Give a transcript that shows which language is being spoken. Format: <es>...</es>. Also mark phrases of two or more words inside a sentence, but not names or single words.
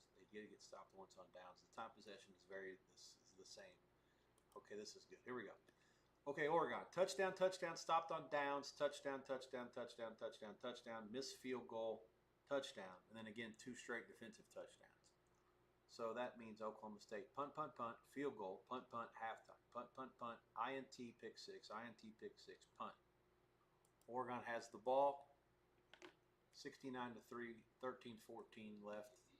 <en>They did get stopped once on downs. The time possession is the same. Okay, this is good. Here we go. Okay, Oregon. Touchdown, touchdown, stopped on downs, touchdown, touchdown, touchdown, touchdown, touchdown, missed field goal, touchdown, and then again 2 straight defensive touchdowns. So that means Oklahoma State punt, punt, punt, field goal, punt, punt, halftime, punt, punt, punt, INT, pick 6, INT, pick 6, punt. Oregon has the ball, 69-3, 13-14 left.</en>